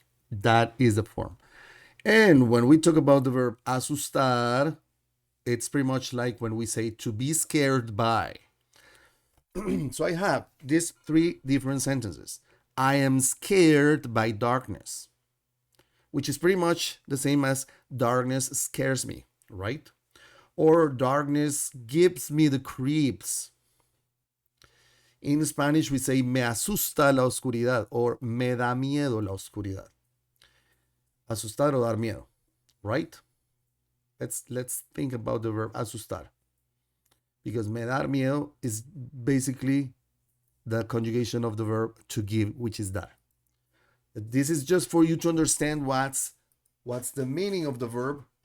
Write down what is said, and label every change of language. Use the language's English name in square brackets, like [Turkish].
[English] That is the form. And when we talk about the verb asustar, it's pretty much like when we say to be scared by. So I have these three different sentences. I am scared by darkness, which is pretty much the same as darkness scares me, right? Or darkness gives me the creeps. In Spanish, we say me asusta la oscuridad or me da miedo la oscuridad. [Spanish] Asustar o dar miedo, right? [English] Let's think about the verb asustar. Because me dar miedo is basically the conjugation of the verb to give, which is dar. This is just for you to understand what's the meaning of the verb.